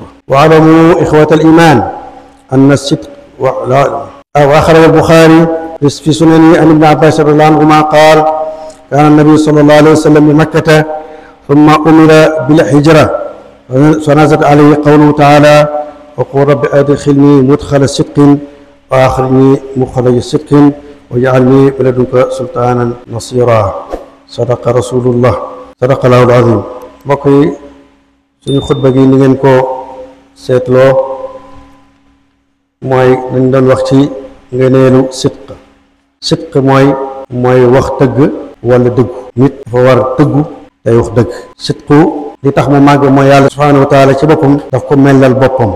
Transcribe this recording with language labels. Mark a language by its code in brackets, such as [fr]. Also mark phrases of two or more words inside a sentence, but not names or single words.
[ar] واعلموا إخوة الإيمان أن الصدق أو أخرج البخاري في سننه عن ابن عباس رضي الله عنهما قال: كان النبي صلى الله عليه وسلم بمكة ثم أمر بالهجرة فنزل عليه قوله تعالى: وقل رب أدخلني مدخل صدق وأخرجني مخرج صدق واجعلني بلدنك سلطانا نصيرا. صدق رسول الله، صدق الله العظيم. [wo] mbokk yi suñu xutba gi ni ngeen ko seetloo mooy dañ doon wax ci ngëneelu sidq mooy wax dëgg wala dëggu. nit dafa war dëggu tey wax dëgg. sidqu li tax mu màgg mooy yàlla [ar] سبحانه وتعالى [wo] ci boppam daf ko mellal boppam.